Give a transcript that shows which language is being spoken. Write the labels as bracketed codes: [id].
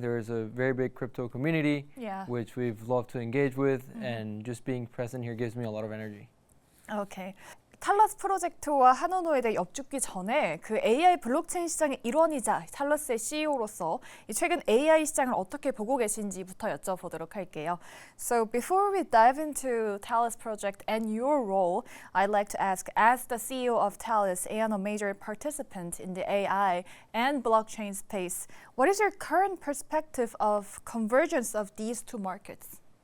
[en] There's a very big crypto community, which we've loved to engage with, and just being present here gives me a lot of energy. 오케이. [ko] 탈러스 프로젝트와 하노노에 대해 엿죽기 전에 그 AI 블록체인 시장의 일원이자 탈러스의 CEO로서 최근 AI 시장을 어떻게 보고 계신지부터 여쭤보도록 할게요. [en] So before we dive into Talus project and your role, I'd like to ask, as the CEO of Talus and a major participant in the AI and blockchain space, what is your current perspective of convergence of these two markets?